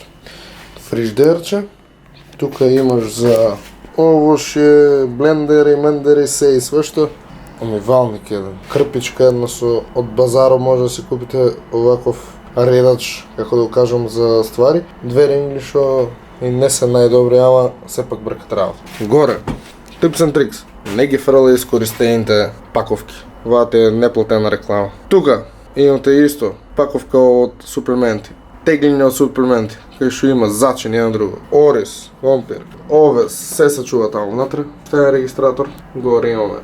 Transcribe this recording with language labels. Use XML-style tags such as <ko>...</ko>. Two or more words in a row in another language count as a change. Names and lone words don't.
<mk>Фриждерче, тука имаш за овошје, блендери, мендери, се и свешто. Омивалник еден, крпичка една со од базаро може да си купите оваков редач, како да го кажам, за ствари. Две рингли што и не се најдобри, ама сепак бркат работа. Горе,</mk> <en>tips and tricks.</en> <mk>Не ги фрли искористените паковки. Ова е неплатена реклама. Тука имате исто паковка од суплементи. Теглење од суплементи, кај што има зачин и на друго. Орис, вампир, овес, се се чува таму внатре. Тоа е регистратор. Горе имаме.</mk>